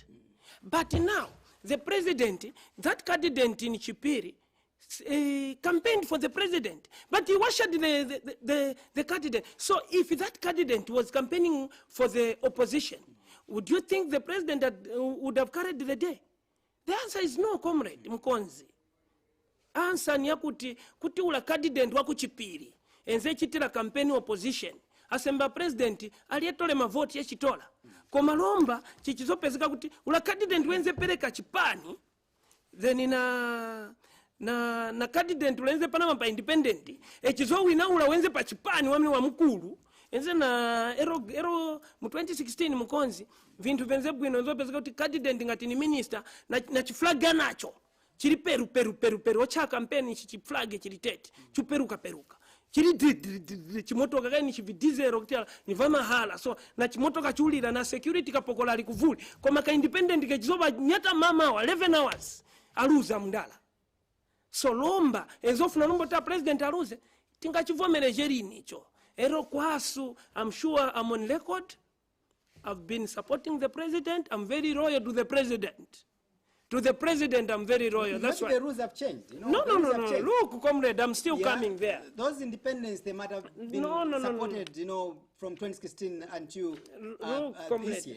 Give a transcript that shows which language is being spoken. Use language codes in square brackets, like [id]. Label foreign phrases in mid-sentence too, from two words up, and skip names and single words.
[en] But now, the president, that candidate in Chipiri, campaigned for the president, but he washed the candidate. So if that candidate was campaigning for the opposition, would you think the president would have carried the day? The answer is no, comrade Mkonzi. [ny] Answer ni kuti ula candidate waku Chipiri enze chitira campaign opposition asemba president aliyetole mavoti yechitola komalomba chichizopezeka kuti ula candidate wenze pereka chipani then na candidate ulenze panama pa independent echizowina ula wenze pa chipani wamne wa mkulu enze na ero mu 2016 Mkonzi vintu venze bwino nzopezeka kuti candidate ngati ni minister na chiflaga nacho chiri peru ocha campaign chiflage chiri tete chuperuka chiri chimotoka kani chividizero kuti ni vama hala so na chimotoka chulira na security kapokola ali kuvuli koma ka independent ke chizoba nyata mama wa 11 hours aluza mndala so lomba ezofuna nombo ta president aluze tingachivomere jerini icho ero kwasu. [en] I'm sure I'm on record. I've been supporting the president. I'm very loyal to the president. To the president, I'm very loyal. That's why the rules have changed. You know, no. Look, comrade, I'm still coming there. Those independents, they might have been supported, you know, from 2016 until this year.